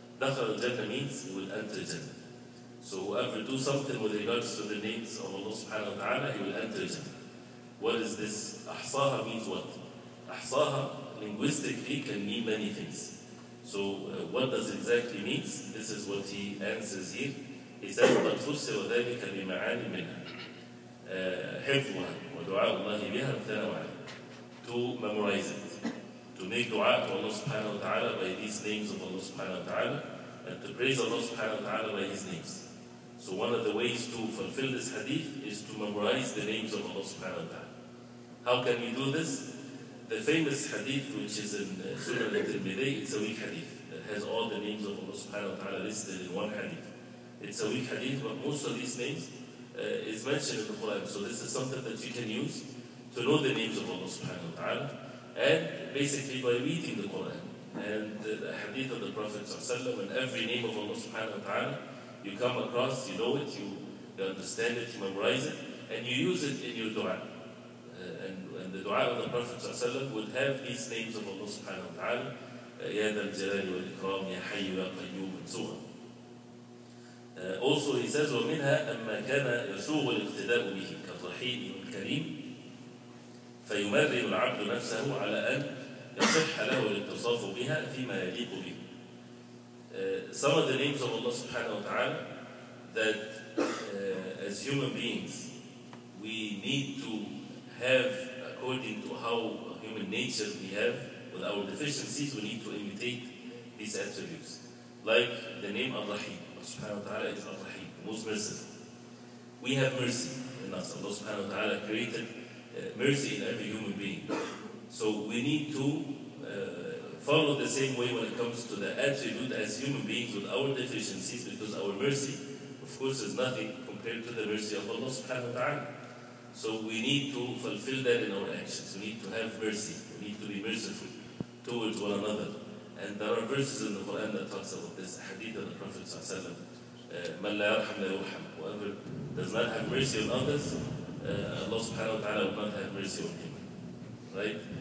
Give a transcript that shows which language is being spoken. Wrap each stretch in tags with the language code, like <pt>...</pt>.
<ar>دخل الجنة</ar> <en>means he will enter Jannah. So whoever do something with regards to the names of Allah subhanahu wa ta'ala, he will enter Jannah. What is this? أحصاها means what? أحصاها linguistically can mean many things. So what does it exactly mean? This is what he answers here. He says,</en> <ar>قد فسر ذلك بمعاني منها حفظها ودعاء الله بها والثناء عليه.</ar> <en>To memorize it, to make dua to Allah subhanahu wa ta'ala by these names of Allah subhanahu wa ta'ala, and to praise Allah subhanahu wa ta'ala by his names. So one of the ways to fulfill this hadith is to memorize the names of Allah subhanahu wa ta'ala. How can we do this? The famous hadith which is in Sunnah al-Tirmidhi, it's a weak hadith. It has all the names of Allah subhanahu wa ta'ala listed in one hadith. It's a weak hadith, but most of these names is mentioned in the Quran. So this is something that you can use to know the names of Allah subhanahu wa ta'ala, and basically by reading the Quran and the hadith of the Prophet sallallahu alaihi wasallam, and every name of Allah subhanahu wa ta'ala you come across, you know it, you understand it, you memorize it, and you use it in your dua. And the dua of the Prophet ﷺ would have these names of Allah subhanahu wa ta'ala, Ya Dhal Jalali wal Ikram, Ya Hayyu Ya Qayyum, and so on. Also he says,</en> <ar>وَمِنْهَا أَمَّا كَانَ يَسُوغُ الْاِقْتِدَاءُ بِهِ كَالرَّحِيمِ وَالْكَرِيمِ فَيُمَرِّنُ الْعَبْدُ نَفْسَهُ عَلَى أَنْ يَصِحَّ لَهُ الْاِقْتِصَافُ بِهَا فِيمَا يَلِيقُ بِهِ.</ar> <en>Some of the names of Allah subhanahu wa ta'ala that as human beings we need to have according to how human nature we have with our deficiencies, we need to imitate these attributes. Like the name Ar-Rahim. Allah subhanahu wa ta'ala is Ar-Rahim, most merciful. We have mercy in us. Allah subhanahu wa ta'ala created mercy in every human being. So we need to follow the same way when it comes to the attribute as human beings with our deficiencies, because our mercy, of course, is nothing compared to the mercy of Allah subhanahu wa ta'ala. So we need to fulfill that in our actions. We need to have mercy. We need to be merciful towards one another. And there are verses in the Quran that talks about this. Hadith of the Prophet</en> <ar>ﷺ, مَنْ لَا يَرْحَمْ لَا يُرْحَمْ.</ar> <en>Whoever does not have mercy on others, Allah subhanahu wa ta'ala will not have mercy on him. Right?</en>